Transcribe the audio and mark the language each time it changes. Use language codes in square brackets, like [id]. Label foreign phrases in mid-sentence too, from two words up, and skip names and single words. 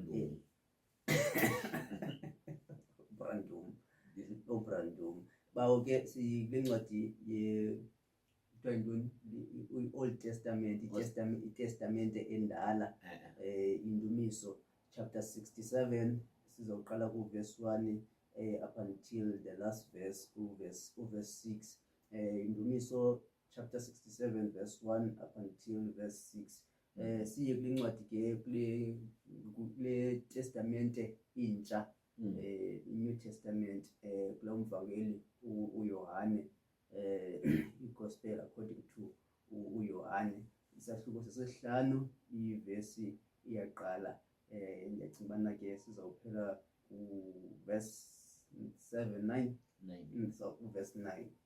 [xh] Brandum. Bawo ke sikule ncwadi [en] Old Testament, [xh] iTestament endala, Indumiso chapter 67 sizoqala ku [en] verse 1 up until the last verse verse 6. Indumiso chapter 67 verse 1 up until verse 6. [xh] Siye kule ncwadi ke kule testamente intsha, [en] New Testament, [xh] kulo mvangeli uYohane, [en] igospel according to [xh] uYohane, isahluko sesihlanu ivesi iyaqala. Ndiyacinga ubana ke sizawuphela ku verse 7-9 ku verse 9.